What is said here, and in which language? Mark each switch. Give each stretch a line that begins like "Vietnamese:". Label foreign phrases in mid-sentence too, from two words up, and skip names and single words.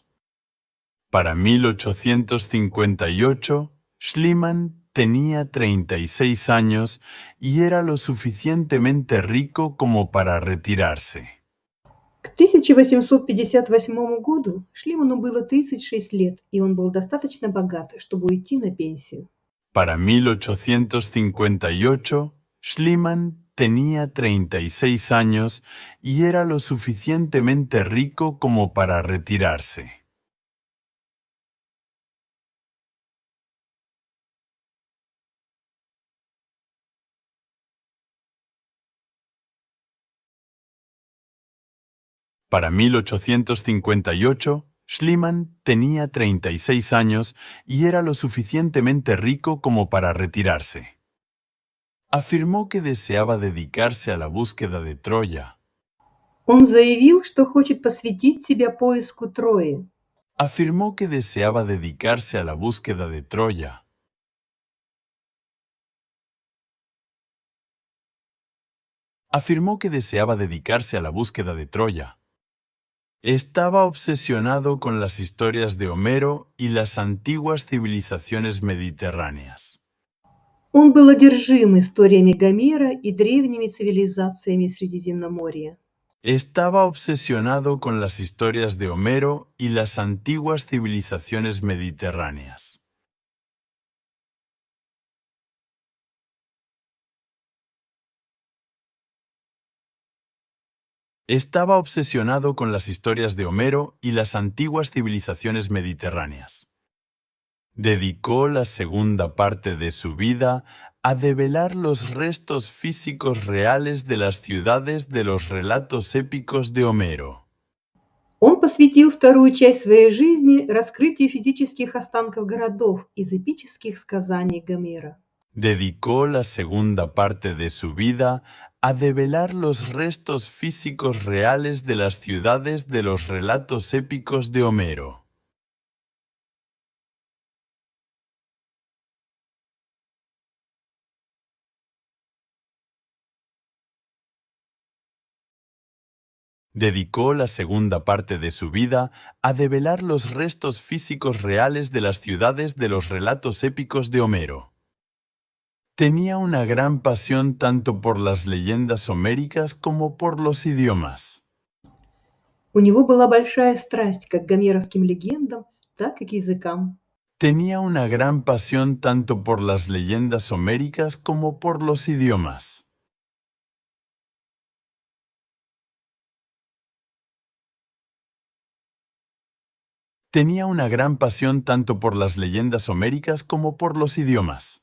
Spanish: Para 1858, Schliemann tenía 36 años y era lo suficientemente rico como para retirarse.
Russian: К 1858 году Шлиману было 36 лет, и он был достаточно богат, чтобы уйти на пенсию.
Spanish: Para 1858, Schliemann tenía 36 años y era lo suficientemente rico como para retirarse. Para 1858, Schliemann tenía 36 años y era lo suficientemente rico como para retirarse. Afirmó que deseaba dedicarse a la búsqueda de Troya.
Russian: Он заявил, что хочет посвятить себя поиску Трои.
Spanish: Afirmó que deseaba dedicarse a la búsqueda de Troya. Afirmó que deseaba dedicarse a la búsqueda de Troya. Estaba obsesionado con las historias de Homero y las antiguas civilizaciones mediterráneas.
Russian: Он был одержим историями Гомера и древними цивилизациями Средиземноморья.
Spanish: Estaba obsesionado con las historias de Homero y las antiguas civilizaciones mediterráneas. Estaba obsesionado con las historias de Homero y las antiguas civilizaciones mediterráneas. Dedicó la segunda parte de su vida a develar los restos físicos reales de las ciudades de los relatos épicos de Homero.
Russian: Он посвятил вторую часть своей жизни раскрытию физических останков городов из эпических сказаний Гомера.
Spanish: Dedicó la segunda parte de su vida a develar los restos físicos reales de las ciudades de los relatos épicos de Homero. Dedicó la segunda parte de su vida a develar los restos físicos reales de las ciudades de los relatos épicos de Homero. Tenía una gran pasión tanto por las leyendas homéricas como por los idiomas.
Russian: У него была большая страсть как к гомеровским легендам, так и к языкам.
Spanish: Tenía una gran pasión tanto por las leyendas homéricas como por los idiomas. Tenía una gran pasión tanto por las leyendas homéricas como por los idiomas.